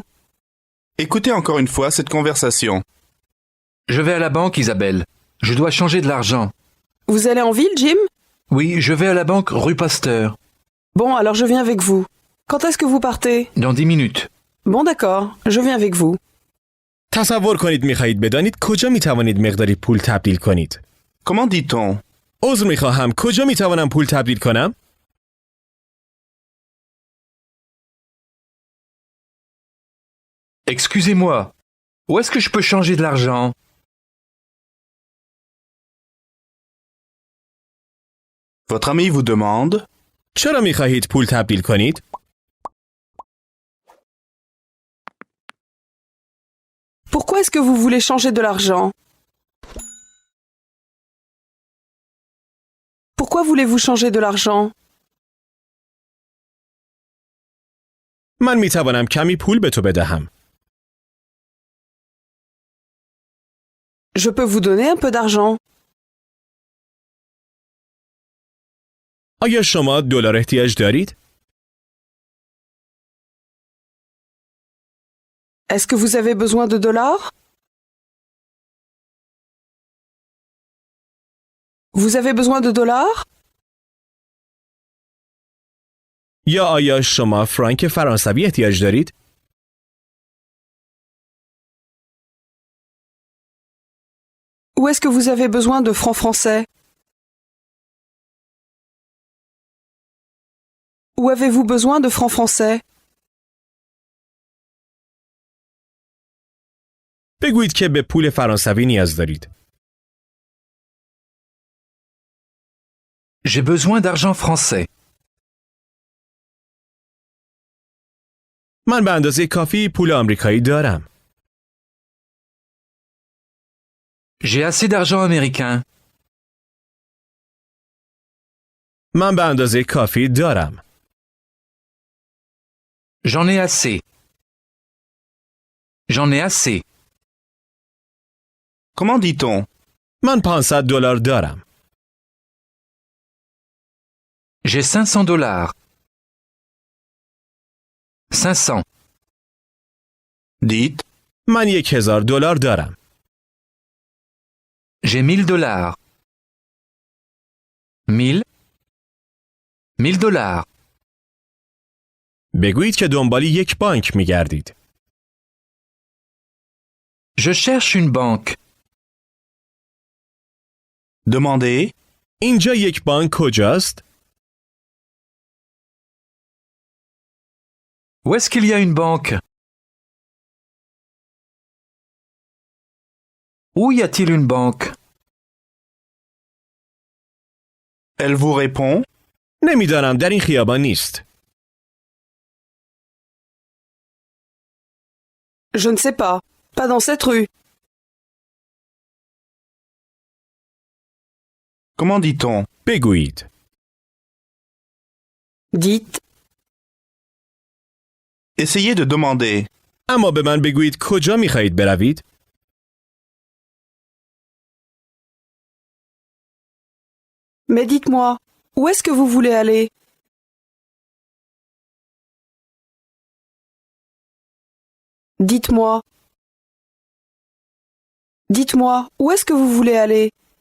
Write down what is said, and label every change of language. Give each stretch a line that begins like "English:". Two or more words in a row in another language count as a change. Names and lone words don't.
French: Écoutez encore une fois cette conversation. Je vais à la banque, Isabelle. Je dois changer de l'argent. Vous allez en ville, Jim? Oui, je vais à la banque rue Pasteur. Bon, alors je viens avec vous. Quand est-ce que vous partez? Dans 10 minutes. Bon, d'accord, je viens avec vous.
Persian: تصور کنید میخواهید بدانید کجا میتوانید مقداری پول تبدیل کنید.
French: Comment dit-on?
Persian: عذر میخواهم کجا میتوانم پول تبدیل کنم؟
French: Excusez-moi. Où est-ce que je peux changer de l'argent? Votre ami vous demande.
Persian: چرا میخواهید پول تبدیل کنید؟
French: Pourquoi est-ce que vous voulez changer de l'argent? Pourquoi voulez-vous changer de l'argent?
Persian: من میتوانم کمی پول به تو بدهم.
French: Je peux vous donner un peu d'argent.
Persian: آیا شما دلار احتیاج دارید؟
French: Est-ce que vous avez besoin de dollars? Vous avez besoin de dollars?
Persian: یا آیا شما فرانک فرانسوی احتیاج دارید؟
French: Ou est-ce que vous avez besoin de francs français? Où avez-vous besoin de francs français?
Persian: بگویید که به پول فرانسوی نیاز دارید.
French: J'ai besoin d'argent français.
Persian: من به اندازه کافی پول آمریکایی دارم.
French: J'ai assez d'argent américain.
Persian: من به اندازه کافی دارم.
French: J'en ai assez. J'en ai assez. Comment dit-on?
Persian: من $500 دارم.
French: J'ai 500 dollars. 500. Dites.
Persian: من $1000 دارم.
French: J'ai 1000 dollars. 1000. 1000 dollars.
Persian: بگویید که دنبال یک بانک می‌گردید.
French: Je cherche une banque. Demandez.
Persian: اینجا یک بانک کجاست؟
French: Où est-ce qu'il y a une banque? Où y a-t-il une banque? Elle vous répond.
Persian: نمیدانم در این خیابان نیست.
French: Je ne sais pas. Pas dans cette rue. Comment dit-on?
Persian: بگویید.
French: Dites. Essayez de demander.
Persian: اما به من بگویید کجا می‌خواهید بروید؟
French: Mais dites-moi, où est-ce que vous voulez aller? Dites-moi. Dites-moi, où est-ce que vous voulez aller?